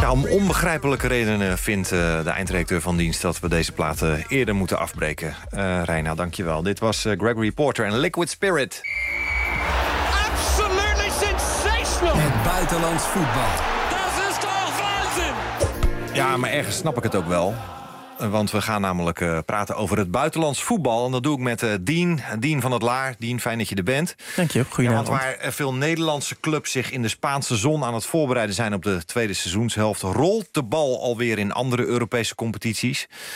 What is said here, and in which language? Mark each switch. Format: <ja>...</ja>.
<nl>Onbegrijpelijke redenen vindt de eindredacteur van dienst dat we deze platen eerder moeten afbreken. Reina, dankjewel. Dit was Gregory Porter en Liquid Spirit.</nl> <en>Absolutely sensational!</en> <nl>Het buitenlands voetbal. Dat is toch waanzin! Ja, maar ergens snap ik het ook wel. Want we gaan namelijk praten over het buitenlands voetbal. En dat doe ik met Dien. Dien van het Laar. Dien, fijn dat je er bent. Dank je. Goedenavond. Ja, want waar veel Nederlandse clubs zich in de Spaanse zon aan het voorbereiden zijn op de tweede seizoenshelft, rolt de bal alweer in andere Europese competities.</nl>